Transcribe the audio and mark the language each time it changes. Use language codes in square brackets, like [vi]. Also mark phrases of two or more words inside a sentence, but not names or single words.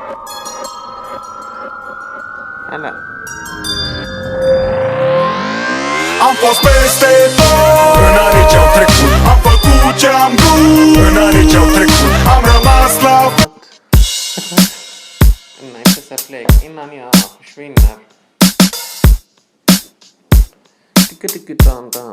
[ro] Ala. am fost peste tot în anii ce-au trecut. Am făcut ce-am vrut în anii ce-au trecut. Am rămas la Înainte să plec, [sv] innan jag försvinner. Ticka-ticka-dan-dan.